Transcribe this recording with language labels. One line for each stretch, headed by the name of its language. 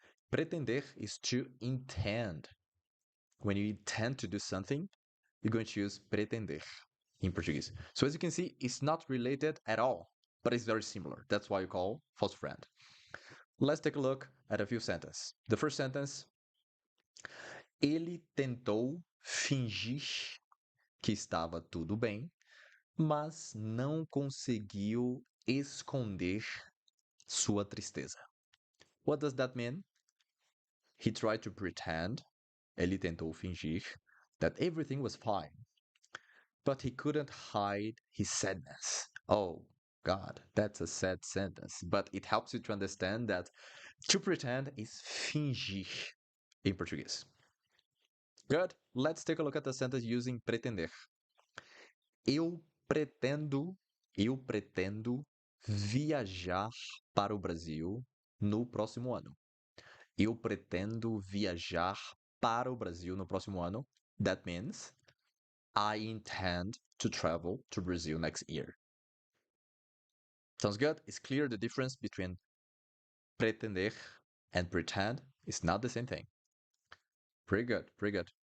English: Pretender is to intend. When you intend to do something, you're going to use pretender in Portuguese. So as you can see, it's not related at all, but it's very similar. That's why you call false friend. Let's take a look at a few sentences. The first sentence,
Portuguese: ele tentou fingir que estava tudo bem, mas não conseguiu esconder sua tristeza.
English: What does that mean? He tried to pretend,
Portuguese: ele tentou fingir,
English: that everything was fine, but he couldn't hide his sadness. Oh, God, that's a sad sentence, but it helps you to understand that to pretend is fingir in Portuguese. Good. Let's take a look at the sentence using pretender.
Portuguese: Eu pretendo, eu pretendo viajar para o Brasil no próximo ano. Eu pretendo viajar para o Brasil no próximo ano.
English: That means I intend to travel to Brazil next year. Sounds good? It's clear the difference between pretender and pretend is not the same thing. Pretty good, pretty good.